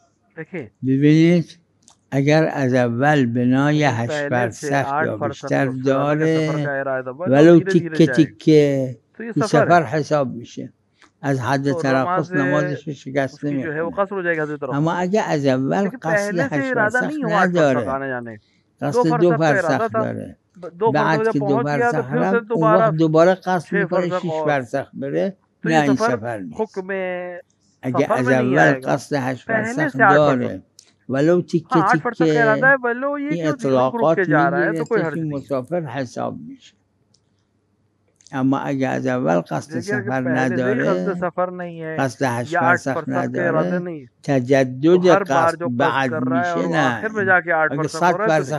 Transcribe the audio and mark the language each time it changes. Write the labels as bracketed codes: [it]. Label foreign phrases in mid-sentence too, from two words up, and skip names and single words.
[fa] ببینید اگر از اول بنای 8 [ur] पहले से [fa] فرسخ 8 یا [ur] फरसख [fa] بیشتر [ur] या उससे ज्यादा का सफर [fa] داره [ur] का इरादा बना और [fa] ولو [ur] धीरे धीरे [fa] تیکه [ur] जाएगा [fa] تیکه [ur] तो ये [fa] این [ur] सफर है [fa] سفر حساب میشه. از حد [ur] तो नमाज [fa] ترخص نمازش رو شکست [ur] उसकी जो है वो [fa] نمیکنه. [ur] कसर हो जाएगी हजरत [fa] اما اگه از اول [ur] लेकिन [fa] قصد [ur] पहले से 8 इरादा [fa] فرسخ [ur] नहीं हो 8 फरसख [fa] نداره، [ur] आने जाने [fa] قصد 2 [ur] 2 फरसख का इरादा [fa] فرسخ [ur] था [fa] داره، 2 بعد [ur] फरसख जब [fa] که 2 [ur] पहुंच गया तो [fa] فرسخ [ur] फिर से [fa] رفت اون وقت دوباره قصد 6 میکنه [ur] फरसख 6 और [fa] فرسخ بره. [ur] तो [fa] نه [ur] ये [fa] این [ur] सफर [fa] سفر نیست. [ur] हुक्म [fa] اگه [ur] सफर [fa] از [ur] में नहीं [fa] اول [ur] आएगा [fa] قصد 8 [ur] पहले [fa] فرسخ [ur] से 8 फरसख [fa] داره ولو تیکه [ur] हाँ 8 फरसख का इरादा [fa] تیکه [ur] है वलो ये [fa] این [ur] कि रुक रुक के [fa] اطلاقات [ur] जा रहा है तो कोई [fa] میگیرتش [ur] हर्ज [fa] این [ur] नहीं है [fa] مسافر حساب میشه. اما اگه از اول قصد [ur] देखिए अगर [fa] سفر [ur] पहले से ही कसद [fa] نداره، [ur] सफर नहीं है [fa] قصد 8 [ur] या 8 [fa] فرسخ [ur] फरसख के इरादे [fa] نداره، [ur] नहीं है तो [fa] تجدد [ur] हर बार [fa] قصد [ur] जो कसद [fa] بعد [ur] कर रहा है और [fa] میشه. [ur] वो [fa] نه [ur] आखिर में जाके 8 [fa] اگه फरसख 100 [ur] हो रहा है तो